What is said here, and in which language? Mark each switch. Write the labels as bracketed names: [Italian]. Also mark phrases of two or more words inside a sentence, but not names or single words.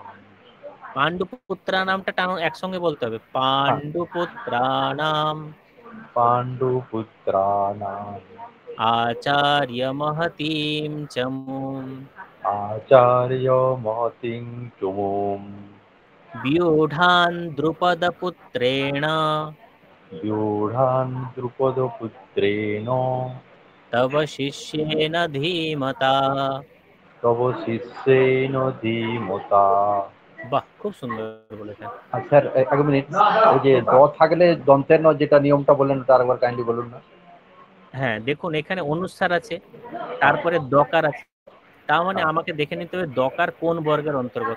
[Bangla] পাণ্ডুপুত্রা নামটা টানো একসঙ্গে বলতে হবে, [Sanskrit] পাণ্ডুপুত্রানাম পাণ্ডুপুত্রাণাম আচার্য মহতীম চমুম আচার্য মহতিং চমুম व्यूढान् द्रुपदपुत्रेण व्यूढान् द्रुपदपुत्रेण तव शिष्येन धीमता। তব শিষ্যেন ধীমতা। [Bangla] বাহ, খুব সুন্দর বলেছেন। স্যার এক মিনিট, ওই যে দ থাকলে দন্তের ন যেটা নিয়মটা বললেন ওটা আরেকবার কাইন্ডলি বলুন না। হ্যাঁ দেখুন, এখানে অনুস্বার আছে, তারপরে দকার আছে, তার মানে আমাকে দেখে নিতে হবে দকার কোন বর্গের অন্তর্গত।